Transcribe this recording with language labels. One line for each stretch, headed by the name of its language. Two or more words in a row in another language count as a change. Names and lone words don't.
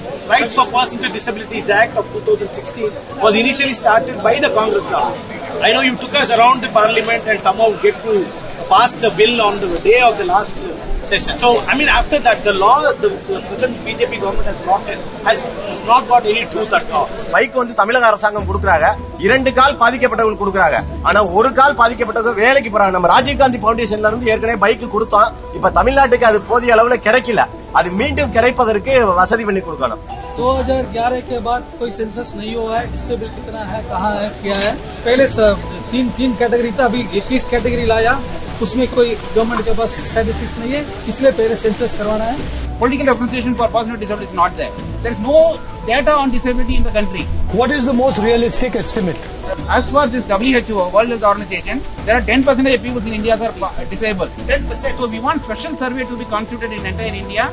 English: Rights for Persons with Disabilities Act of 2016 was initially started by the Congress government. I know you took us around the parliament and somehow get to pass the bill on the day of the last session. So, I mean, after that, the law, the present BJP government has not got any truth at all.
Tamil: பைக் வந்து தமிழக அரசாங்கம் கொடுக்கறாங்க, 2 கால் பாதிக்கப்பட்டவங்களுக்கு கொடுக்கறாங்க. ஆனா ஒரு கால் பாதிக்கப்பட்டவங்க வேலைக்கு போறாங்க. நம்ம ராஜீவ் காந்தி ஃபவுண்டேஷன்ல இருந்து ஏற்கனவே பைக் கொடுத்தோம். இப்ப தமிழ்நாட்டுக்கு அது போதிய அளவுல கிடைக்கல. அது மீண்டும் கிடைப்பதற்கு வசதி பண்ணி கொடுக்கணும்.
Hindi: 2011 के बाद कोई सेंसस नहीं हुआ है, डिसेबल कितना है, कहाँ है, क्या है. पहले तीन कैटेगरी था, अभी 21 कैटेगरी लाया, उसमें कोई गवर्नमेंट के पास स्टैटिस्टिक्स नहीं है, इसलिए पहले सेंसस करवाना है.
English: Political representation for person with disability is not there. There is no data on disability in the country. What is the most realistic estimate? As far as this WHO, World Health Organization, there are 10% of people in India are disabled. 10%. So we want special survey to be constituted in entire India.